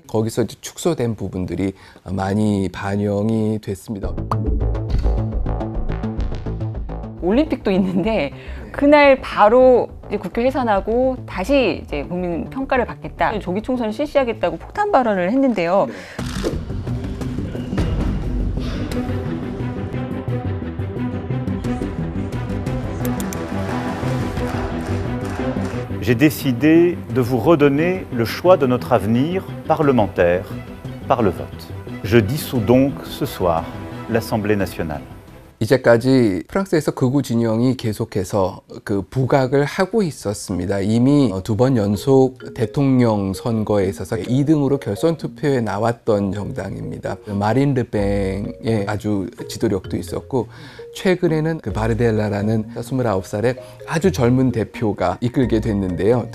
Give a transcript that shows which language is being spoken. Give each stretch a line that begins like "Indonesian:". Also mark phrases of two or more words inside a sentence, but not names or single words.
Korean: 거기서 이제 축소된 부분들이 많이 반영이 됐습니다. 올림픽도 있는데 그날 바로 이제 국회 해산하고 다시 이제 국민 평가를 받겠다, 조기 총선을 실시하겠다고 폭탄 발언을 했는데요.
French: J'ai décidé de vous redonner le choix de notre avenir parlementaire par le vote. Je dissous donc ce soir l'Assemblée nationale.
Korean: 이제까지 프랑스에서 극우 진영이 계속해서 그 부각을 하고 있었습니다. 이미 2번 연속 대통령 선거에 있어서 2등으로 결선 투표에 나왔던 정당입니다. 마린 르팽의 아주 지도력도 있었고, 최근에는 그 바르델라라는 29살의 아주 젊은 대표가 이끌게 됐는데요.